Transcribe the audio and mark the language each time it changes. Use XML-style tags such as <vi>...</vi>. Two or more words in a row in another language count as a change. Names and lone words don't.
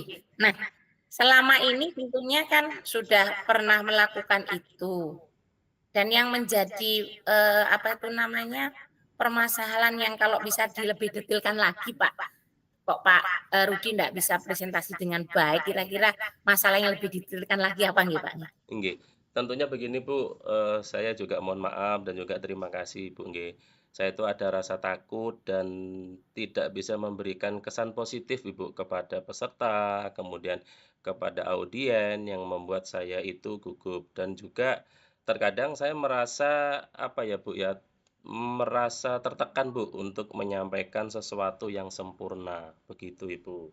<id>Nah, selama ini tentunya kan sudah pernah melakukan itu, dan yang menjadi, apa itu namanya, permasalahan yang kalau bisa lebih detailkan lagi, Pak. Kok Pak, Rudi ndak bisa presentasi dengan baik, kira-kira masalah yang lebih detailkan lagi apa nggih, Pak? Nggih, tentunya begini, Bu, saya juga mohon maaf dan juga terima kasih, Bu, nggih. Saya itu ada rasa takut dan tidak bisa memberikan kesan positif, Ibu, kepada peserta, kemudian kepada audien yang membuat saya itu gugup dan juga terkadang saya merasa, apa ya, Bu, ya, merasa tertekan, Bu, untuk menyampaikan sesuatu yang sempurna, begitu, Ibu.</id>